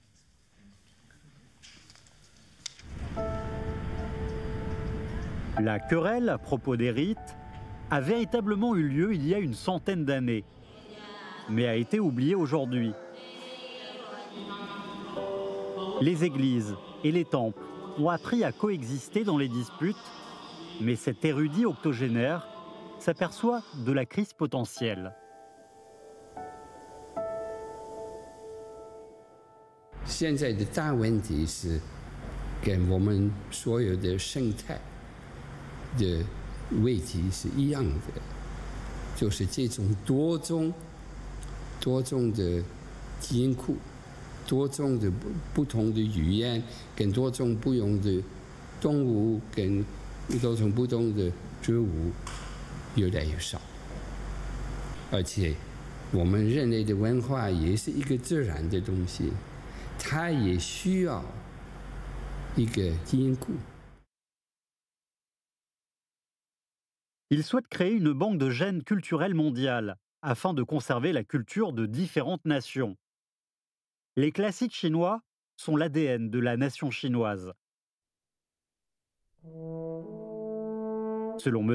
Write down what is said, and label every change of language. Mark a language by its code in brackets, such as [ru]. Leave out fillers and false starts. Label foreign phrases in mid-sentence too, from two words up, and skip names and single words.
[fr] La querelle à propos des rites a véritablement eu lieu il y a une centaine d'années, mais a été oubliée aujourd'hui. Les églises et les temples ont appris à coexister dans les disputes, mais cet érudit octogénaire s'aperçoit de la crise potentielle. [zh] 现在的大问题是，跟我们所有的生态的问题是一样的，就是这种多种的基因库，多种的不同的语言，跟多种不同的动物，跟多种不同的植物越来越少，而且我们人类的文化也是一个自然的东西，它也需要一个基因库。 [fr] Il souhaite créer une banque de gènes culturels mondiale afin de conserver la culture de différentes nations. Les classiques chinois sont l'ADN de la nation chinoise. Selon M.